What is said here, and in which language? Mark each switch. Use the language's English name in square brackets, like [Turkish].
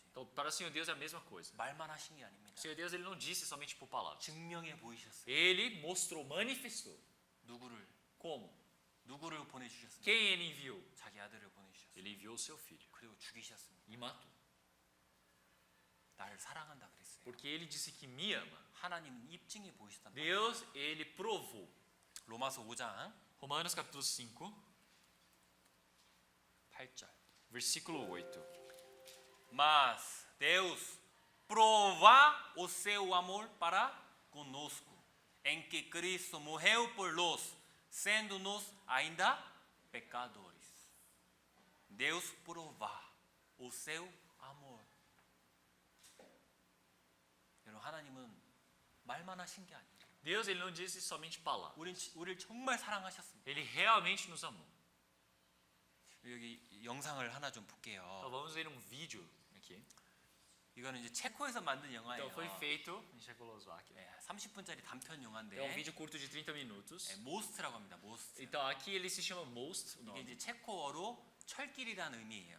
[Portuguese] Então, para o Senhor Deus é a mesma coisa. [Korean] 말만 하신 게 아닙니다. [Portuguese] O Senhor Deus, ele não disse somente por palavras. [Korean] 증명해 보이셨어요. [Portuguese] Ele mostrou, manifestou. [Korean] 누구를 [Portuguese] Como? [Korean] 보내주셨습니까? [Portuguese] Quem ele enviou? [Korean] 자기 아들을 보내주셨어요. [Portuguese] Ele enviou o seu filho [Korean] 그리고 죽이셨습니다. [Portuguese] e matou. [Korean] 나를 사랑한다 그랬어요. [Portuguese] Porque ele disse que me ama. [Korean] 하나님은 입증해 보이셨단 말이에요. [Portuguese] Deus, ele provou. [Korean] 로마서 5장 [Portuguese] Romanos capítulo 5, [Korean] 8절. [Portuguese] versículo 8. Mas Deus prova o seu amor para conosco, em que Cristo morreu por nós, sendo-nos ainda pecadores. Deus prova o seu amor. [Korean] 여러분, 하나님은 말만 하신 게 아니에요. [Portuguese] Deus, ele não disse somente palavras. [Korean] 우리를 정말 사랑하셨습니다. [Portuguese] Ele realmente nos amou. [Korean] 여기 영상을 하나 좀 볼게요. [Portuguese] Então vamos ver um vídeo aqui. [Korean] 이거는 이제 체코에서 만든 영화예요. [Portuguese] Então foi feito em Checoslováquia. [Korean] 30분짜리 단편 영화인데 [Portuguese] É um vídeo curto de 30 minutos. [Korean] 모스트라고 합니다. 모스트. [Portuguese] Então aqui ele se chama Most, o [Korean] 이게 [Portuguese] nome. [Korean] 이제 체코어로 철길이라는 의미예요.